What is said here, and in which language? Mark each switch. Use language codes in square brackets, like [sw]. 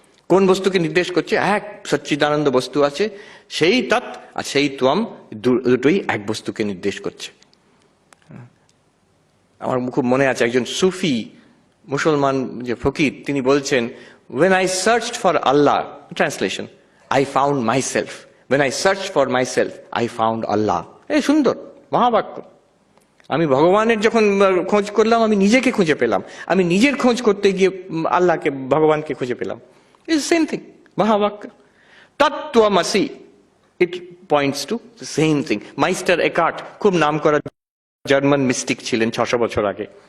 [bn] কোন বস্তুকে নির্দেশ করছে? এক সচ্চিদানন্দ বস্তু আছে, সেই তৎ আর সেই ত্বম, দুটোই এক বস্তুকে নির্দেশ করছে। আমার খুব মনে আছে একজন সুফি মুসলমান যে ফকির, তিনি বলছেন [en] when I searched for Allah, translation, I found myself. When I searched for myself, I found Allah. [bn] এই সুন্দর মহাবাক্য। আমি ভগবানের যখন খোঁজ করলাম, আমি নিজেকে খুঁজে পেলাম। আমি নিজের খোঁজ করতে গিয়ে আল্লাহকে, ভগবানকে খুঁজে পেলাম। [en] It's same thing, মহাবাক্য। তত্ত্বমসি, it points to same thing. [bn] Meister একার্ট, খুব নাম করা জার্মান মিস্টিক ছিলেন 600 বছর আগে।